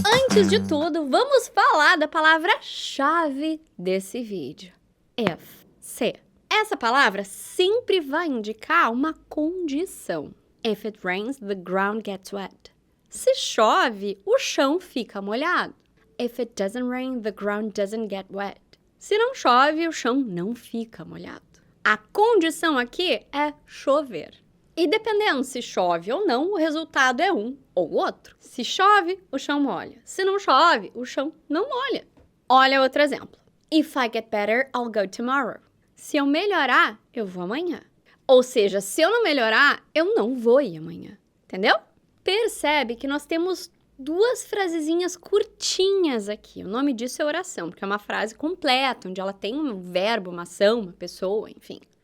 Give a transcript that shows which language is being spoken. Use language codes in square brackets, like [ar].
[pt] Antes de tudo, vamos falar da palavra-chave desse vídeo. If, se. Essa palavra sempre vai indicar uma condição. [en] If it rains, the ground gets wet. [pt] Se chove, o chão fica molhado. [en] If it doesn't rain, the ground doesn't get wet. [pt] Se não chove, o chão não fica molhado. A condição aqui é chover. E dependendo se chove ou não, o resultado é um ou outro. Se chove, o chão molha. Se não chove, o chão não molha. Olha outro exemplo. [en] If I get better, I'll go tomorrow. [pt] Se eu melhorar, eu vou amanhã. Ou seja, se eu não melhorar, eu não vou ir amanhã. Entendeu? Percebe que nós temos duas frasezinhas curtinhas aqui. O nome disso é oração, porque é uma frase completa, onde ela tem um verbo, uma ação, uma pessoa, enfim.